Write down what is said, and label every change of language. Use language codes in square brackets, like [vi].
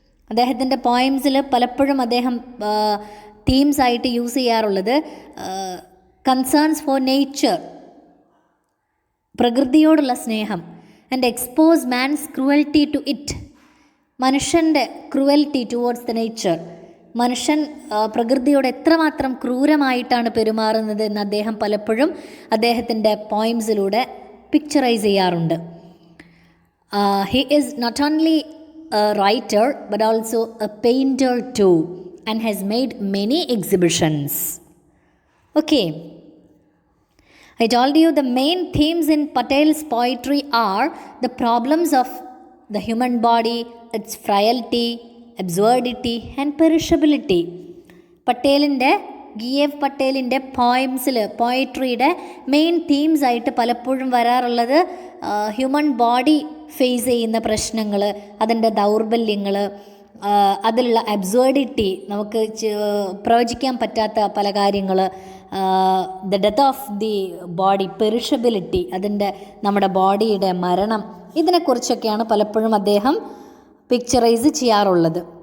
[ml] അദ്ദേഹത്തിൻ്റെ പോയംസിൽ പലപ്പോഴും അദ്ദേഹം തീംസ് ആയിട്ട് യൂസ് ചെയ്യാറുള്ളത് [en] concerns for nature, [ml] പ്രകൃതിയോടുള്ള സ്നേഹം, [en] and expose man's cruelty to it, [ml] മനുഷ്യൻ്റെ [en] Cruelty towards the nature. [ml] മനുഷ്യൻ പ്രകൃതിയോട് എത്രമാത്രം ക്രൂരമായിട്ടാണ് പെരുമാറുന്നത് എന്ന് അദ്ദേഹം പലപ്പോഴും അദ്ദേഹത്തിൻ്റെ പോയംസിലൂടെ പിക്ചറൈസ് ചെയ്യാറുണ്ട്. [en] He is not only a writer but also a painter too and has made many exhibitions. Okay, I told you the main themes in Patel's poetry are the problems of the human body, its frailty, absurdity and perishability. [ml] പട്ടേലിൻ്റെ G.F. പട്ടേലിൻ്റെ പോയംസിൽ പോയട്രിയുടെ main themes ആയിട്ട് പലപ്പോഴും വരാറുള്ളത് human body face ചെയ്യുന്ന പ്രശ്നങ്ങൾ, അതിൻ്റെ ദൗർബല്യങ്ങൾ, അതിലുള്ള absurdity, നമുക്ക് പ്രവചിക്കാൻ പറ്റാത്ത പല കാര്യങ്ങൾ, [en] the death of the body, [ml] perishability, അതിൻ്റെ നമ്മുടെ ബോഡിയുടെ മരണം, ഇതിനെക്കുറിച്ചൊക്കെയാണ് പലപ്പോഴും അദ്ദേഹം പിക്ചറൈസ് ചെയ്യാറുള്ളത്.